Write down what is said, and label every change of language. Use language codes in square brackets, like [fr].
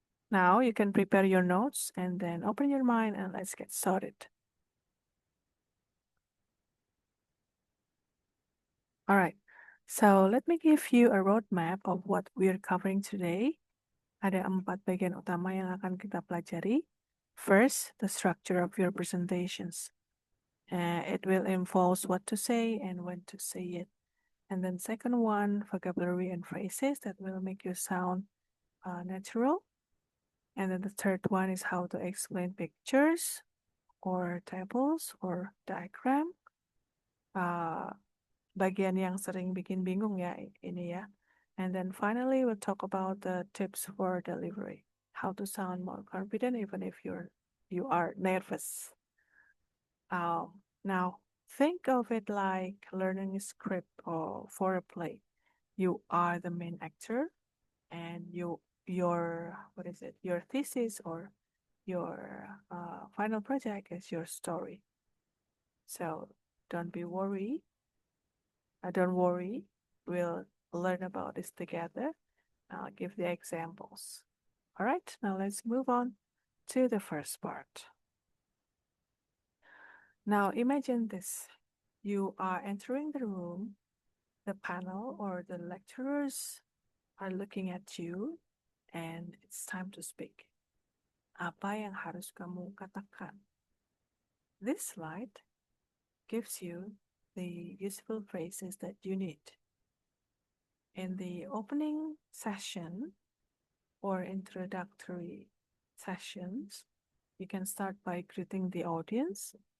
[en] Now you can prepare your notes and then open your mind and let's get started. All right. So let me give you a roadmap of what we're covering today. [id] Ada 4 bagian utama yang akan kita pelajari. [en] First, the structure of your presentations. It will involve what to say and when to say it. And then second one, vocabulary and phrases that will make you sound natural. And then the third one is how to explain pictures or tables or diagram. [id] Bagian yang sering bikin bingung ya ini ya. [en] And then finally we'll talk about the tips for delivery. How to sound more confident even if you are nervous. Now think of it like learning a script or for a play. You are the main actor, and your what is it? Your thesis or your final project is your story. So don't be worried. Don't worry. We'll learn about this together. I'll give the examples. All right. Now let's move on to the first part. Now imagine this. You are entering the room. The panel or the lecturers are looking at you and it's time to speak. [id] Apa yang harus kamu katakan? [en] This slide gives you the useful phrases that you need. In the opening session or introductory sessions, you can start by greeting the audience.